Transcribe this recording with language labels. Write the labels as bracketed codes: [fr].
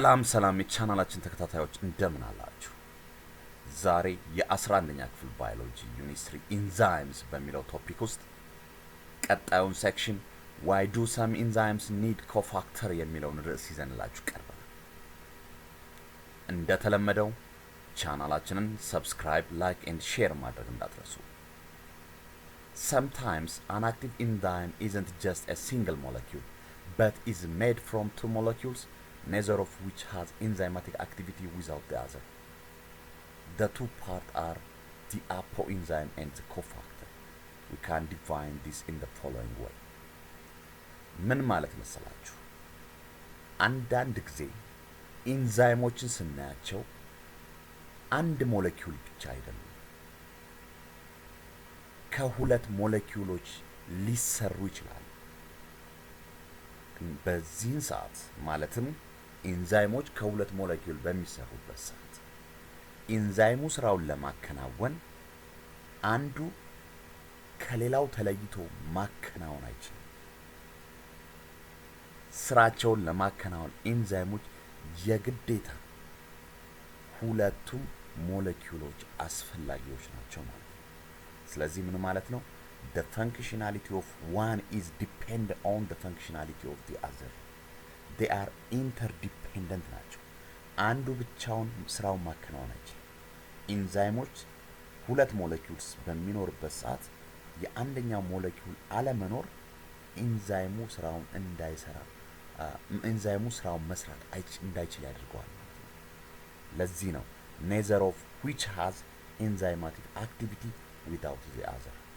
[am] ሰላም የቻናላችን ተከታታዮች እንደምን አላችሁ? ዛሬ የ11ኛ ክፍል ባዮሎጂ ዩኒት 3 ኢንዛይምስ በሚለው ቶፒክ ውስጥ ቀጣዩን ሴክሽን [en] why do some enzymes need cofactor [am] የሚለውን ርዕስ ይዘንላችሁ ቀርበናል። እንደተለመደው ቻናላችንን ሰብስክራይብ፣ ላይክ [en] and share [am] ማድረግ እንዳትረሱ። [en] Sometimes an active enzyme isn't just a single molecule but is made from two molecules, neither of which has enzymatic activity without the other. The two parts are the apoenzyme and the cofactor. We can define this in the following way. [am] ምን ማለት መሰላችሁ? አንዳንድ ጊዜ ኢንዛይሞችን ስናያቸው አንድ ሞለኪውል ብቻ አይደለም፣ ከሁለት ሞለኪውሎች ሊሰሩ ይችላሉ። በዚህን ሰዓት ማለትም ኢንዛይሞች ከሁለት ሞለኪውል በሚሰሩበት ሰዓት ኢንዛይሙ ስራውን ለማከናወን አንዱ ከሌላው ተለይቶ ማከናወን አይችልም። ስራቸውን ለማከናወን ኢንዛይሞች የግዴታ ሁለቱም ሞለኪውሎች አስፈላጊዎች ናቸው ማለት ነው። ስለዚህ ምን ማለት ነው? [en] The functionality of one is dependent on the functionality of the other. They are interdependent [am] ናቸው። አንዱ ብቻውን ስራውን ማከናወን አይችልም። ኢንዛይሞች ሁለት ሞለኪውልስ በሚኖርበት ሰዓት የአንደኛው ሞለኪውል አለመኖር ኢንዛይሙ ስራውን እንዳይሰራ ኢንዛይሙ ስራውን መስራት እንዳይችል ያደርገዋል ማለት ነው። ለዚህ ነው [en] neither of which has enzymatic activity without the other.